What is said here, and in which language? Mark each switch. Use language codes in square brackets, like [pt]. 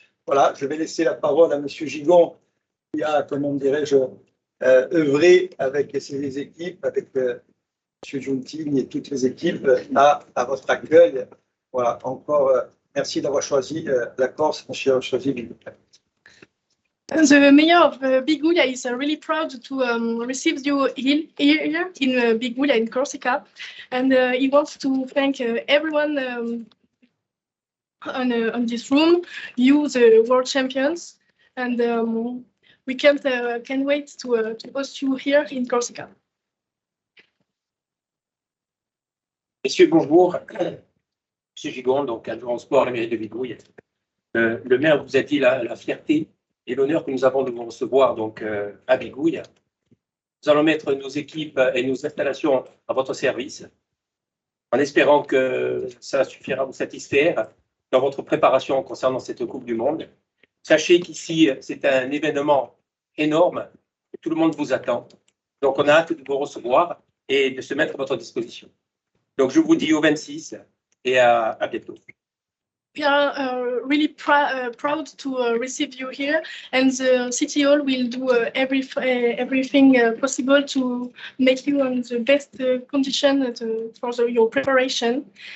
[fr] Voilà, je vais laisser la parole à M. Gigon, qui a, comment dirais-je, œuvré avec ses équipes, avec M. Junting et toutes les équipes à votre accueil. Voilà, encore merci d'avoir choisi la Corse, merci d'avoir choisi Bigoulia. [en] The mayor of Bigoulia is really proud to receive you here in Bigoulia in Corsica, and he wants to thank everyone on this room, you, the world champions, and we can't wait to host you here in Corsica. [fr] Messieurs, bonjour. Monsieur Gigon, donc adjoint au sport à la mairie de Bigouille. Le maire vous a dit la fierté et l'honneur que nous avons de vous recevoir donc, à Bigouille. Nous allons mettre nos équipes et nos installations à votre service, en espérant que ça suffira à vous satisfaire dans votre préparation concernant cette Coupe du Monde. Sachez qu'ici, c'est un événement énorme, et tout le monde vous attend. Donc, on a hâte de vous recevoir et de se mettre à votre disposition. Donc, je vous dis au 26 et à bientôt. [en] We are really proud to receive you here, and the City Hall will do everything possible to make you on the best condition for your preparation.